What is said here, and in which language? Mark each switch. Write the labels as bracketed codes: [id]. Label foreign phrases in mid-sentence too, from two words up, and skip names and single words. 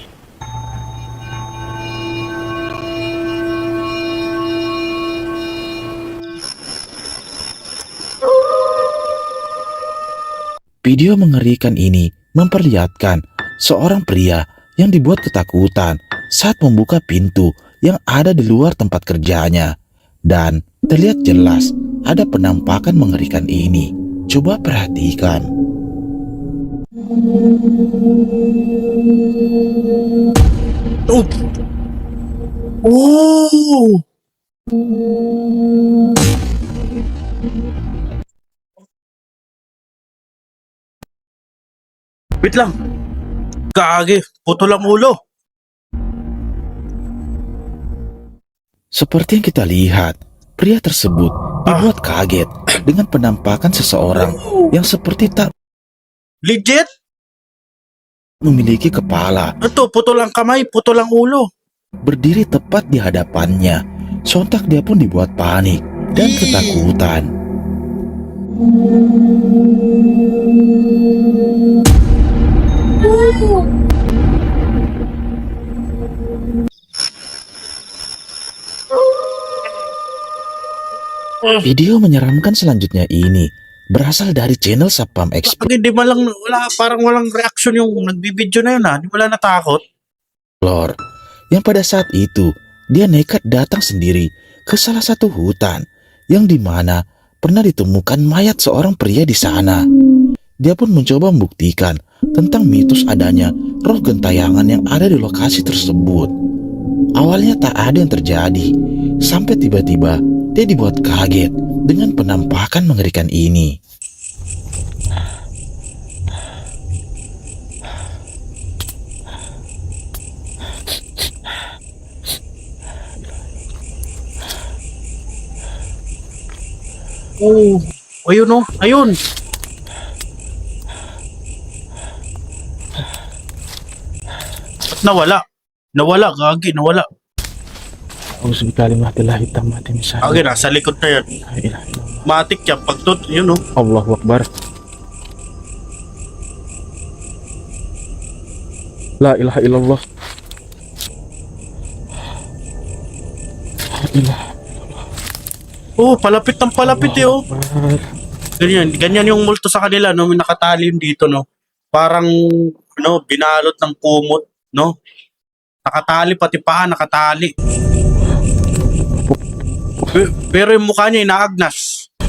[id] Video mengerikan ini memperlihatkan seorang pria yang dibuat ketakutan saat membuka pintu yang ada di luar tempat kerjanya. Dan terlihat jelas ada penampakan mengerikan ini. Coba perhatikan. Oh! [tl] Oh! Wait lang. Gagi, putol ang ulo. [id] Seperti yang kita lihat, pria tersebut dibuat kaget dengan penampakan seseorang yang seperti tak [tl] Legit? [id] memiliki kepala, [tl] Ito, putol ang kamay, putol ang ulo. [id] berdiri tepat di hadapannya. Sontak dia pun dibuat panik dan ketakutan. Video menyeramkan selanjutnya ini berasal dari channel Sapam Explore [tl] Pag hindi man lang, parang walang reaction yung nagbibideo na yun ha. Di mo lang natakot. [id] yang pada saat itu dia nekat datang sendiri ke salah satu hutan yang dimana pernah ditemukan mayat seorang pria di sana. Dia pun mencoba membuktikan tentang mitos adanya roh gentayangan yang ada di lokasi tersebut. Awalnya tak ada yang terjadi, sampai tiba-tiba dia dibuat kaget dengan penampakan mengerikan ini. [tl] Oh, ayun oh, ayun. Ba't nawala? Nawala, gagi, nawala. [ar] أعوذ بكلمات الله التامات من شر [tl] Gagi, nasa likod na yan. [ar] ما إله إلا الله. [tl] Matik yan, pagtot, yun oh. [ar] الله أكبر. لا إله إلا الله. [tl] Oh, palapit ng palapit eh, oh. Ganyan yung multo sa kanila, no? May nakatali yun dito, no? Parang, binalot ng kumot, no? Nakatali, pati paa, nakatali. Pero yung mukha niya, inaagnas.